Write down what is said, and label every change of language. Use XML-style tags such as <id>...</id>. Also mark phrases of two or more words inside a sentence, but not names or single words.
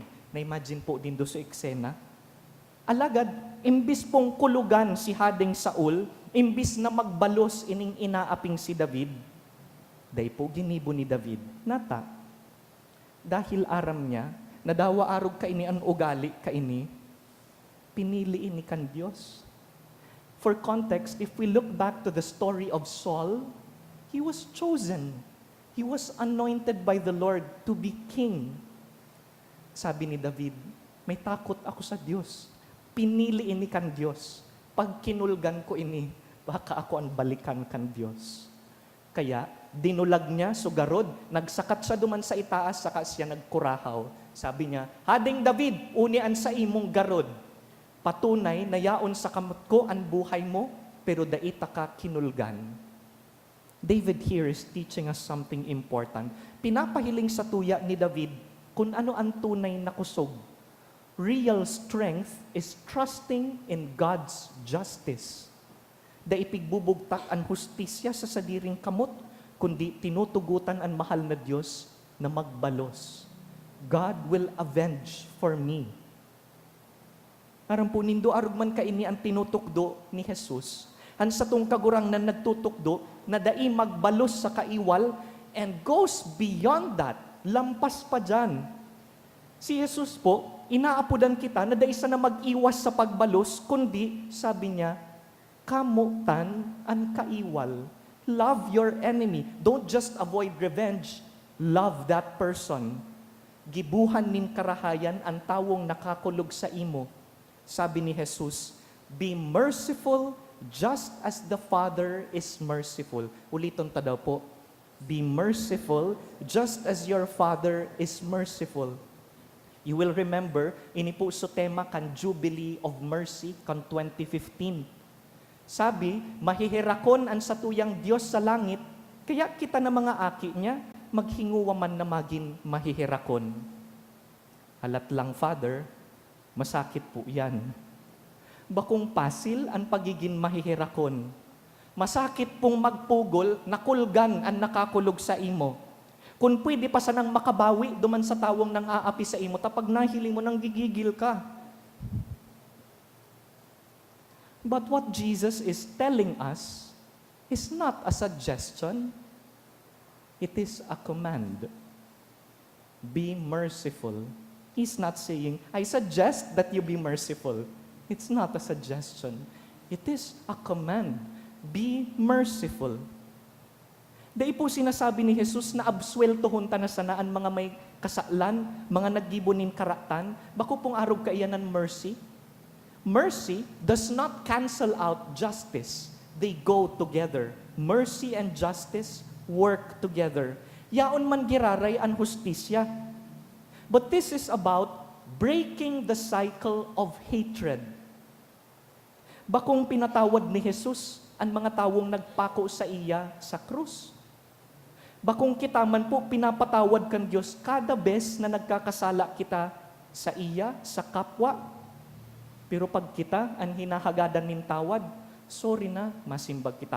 <bik>Na-imagine po din do sa eksena. Alagad, imbis pong kulugan si Hading Saul, imbis na magbalos ining inaaping si David, day po ginibo ni David, nata, dahil aram niya, nadawa arog ka ini ang ugali ka ini, pinili ini kan Diyos.</bik> <en>For context, if we look back to the story of Saul, he was chosen. He was anointed by the Lord to be king.</en> <bik>Sabi ni David, may takot ako sa Diyos. Pinili ini kan Diyos. Pag kinulgan ko ini, baka ako ang balikan kan Diyos. Kaya, dinulag niya sugarod, nagsakat siya duman sa itaas, saka siya nagkurahaw. Sabi niya, Hading David, unian sa imong garod. Patunay na yaon sa kamot ko ang buhay mo, pero daita ka kinulgan.</bik> <en>David here is teaching us something important.</en> <bik>Pinapahiling sa tuya ni David kung ano ang tunay na kusog.</bik> <en>Real strength is trusting in God's justice.</en> <bik>Da ipigbubugtak ang hustisya sa sadiring kamot, kundi tinutugutan ang mahal na Diyos na magbalos.</bik> <en>God will avenge for me.</en> <bik>Aram po, nindo arugman kaini ang tinutukdo ni Jesus. Han sa tong kagurang na nagtutukdo, na dai magbalos sa kaiwal,</bik> <en>and goes beyond that,</en> <tl>lampas pa dyan.</tl> <bik>Si Jesus po, inaapudan kita na dai sa na mag-iwas sa pagbalos, kundi, sabi niya, kamutan ang kaiwal.</bik> <en>Love your enemy. Don't just avoid revenge. Love that person.</en> <bik>Gibuhan nin karahayan ang tawong nakakulog sa imo. Sabi ni Jesus,</bik> <en>be merciful just as the Father is merciful.</en> <bik>Uliton ta daw po.</bik> <en>Be merciful just as your Father is merciful. You will remember,</en> <bik>ini po sa tema kan Jubilee of Mercy kan 2015. Sabi, mahihirakon ang satuyang Diyos sa langit, kaya kita na mga aki niya, maghinguwa man na maging mahihirakon. Alat lang, Father, masakit po yan. Bakong pasil ang pagiging mahihirakon. Masakit pong magpugol, nakulgan ang nakakulog sa imo. Kung pwede pa sanang makabawi, duman sa tawong nang aapi sa imo, tapag nahiling mo nang gigigil ka.</bik> <en>But what Jesus is telling us is not a suggestion, it is a command. Be merciful. He's not saying, I suggest that you be merciful. It's not a suggestion. It is a command. Be merciful.</en> <bik>Dahil po sinasabi ni Jesus na absweltohon ta na sanaan mga may kasalan, mga naggibunin karatan, bako pong arog kaiyan ng mercy.</bik> <en>Mercy does not cancel out justice. They go together. Mercy and justice work together.</en> <bik>Yaon man giraray ang hustisya.</bik> <en>But this is about breaking the cycle of hatred.</en> <bik>Bakong pinatawad ni Jesus ang mga tawong nagpako sa iya sa krus. Bakong kita man po pinapatawad kan Diyos kada bes na nagkakasala kita sa iya, sa kapwa. Pero pag kita ang hinahagadan nin tawad, sorry na, masimbag kita.</bik>